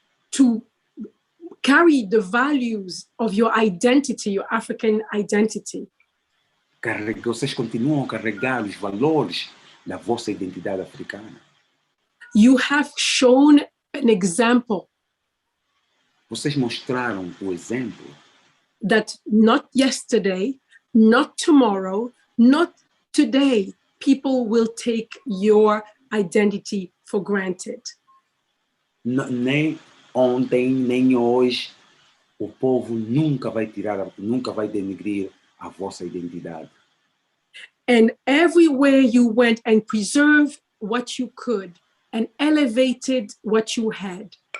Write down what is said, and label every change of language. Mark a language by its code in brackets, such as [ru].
[en] to carry the values of your identity, your African identity. [pt] vocês continuam a carregar os valores da vossa identidade africana. [en] You have shown an example [pt] Vocês mostraram o exemplo [en] that not yesterday, not tomorrow, not today, people will take your identity for granted. [pt] Nem ontem, nem hoje, o povo nunca vai denegrir a vossa identidade. [en] And everywhere you went and preserved what you could and elevated what you had.